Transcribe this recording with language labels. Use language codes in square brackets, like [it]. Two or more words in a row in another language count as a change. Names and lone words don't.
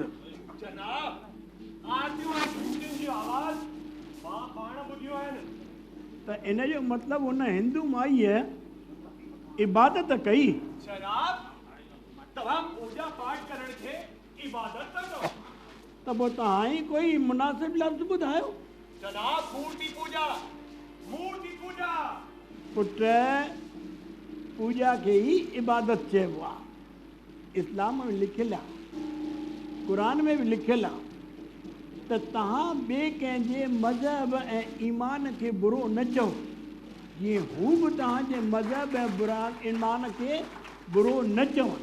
[sd] जनाब आरतियूं ऐं घंटियुनि जी आवाज़ मां पाण ॿुधियूं आहिनि। त इन जो मतिलबु हुन हिंदू माईअ इबादत कई। जनाब तव्हां पूजा पाठ करण खे इबादत था चओ? त पोइ तव्हां ई कोई मुनासिब लफ़्ज़ ॿुधायो। जनाब मूर्ति पूजा, मूर्ति पूजा। पुट, पूजा खे ई इबादत चइबो आहे। इस्लाम में लिखियलु आहे, क़ुर में बि लिखियलु आहे त तव्हां ॿिए कंहिंजे मज़हब ऐं ईमान खे बुरो न चओ, जीअं हू बि तव्हांजे मज़हब ऐं ईमान खे बुरो न चवनि।